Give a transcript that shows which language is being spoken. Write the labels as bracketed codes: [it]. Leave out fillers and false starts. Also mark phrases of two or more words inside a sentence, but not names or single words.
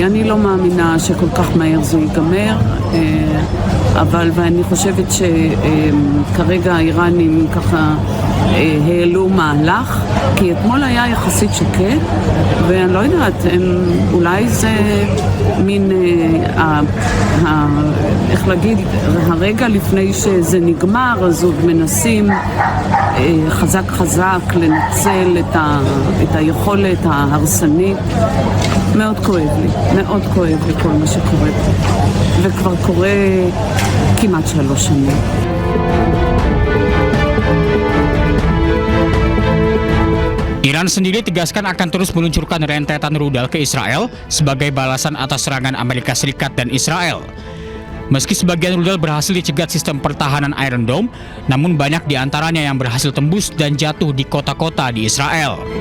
[he] אני לא מאמינה שכל כך מהר זה ייגמר, אבל ואני חושבת שכרגע האיראנים ככה העלו מהלך, כי אתמול היה יחסית שקט, ואני לא יודעת, אולי זה מין, איך להגיד, הרגע לפני שזה נגמר, אז עוד מנסים חזק לנצל את היכולת ההרסנית. מאוד כואב לי כל מה שקורה פה, וכבר קורה כמעט 3 שנים. [id] Iran sendiri tegaskan akan terus meluncurkan rentetan rudal ke Israel sebagai balasan atas serangan Amerika Serikat dan Israel. Meski sebagian rudal berhasil dicegat sistem pertahanan Iron Dome, namun banyak di antaranya yang berhasil tembus dan jatuh di kota-kota di Israel.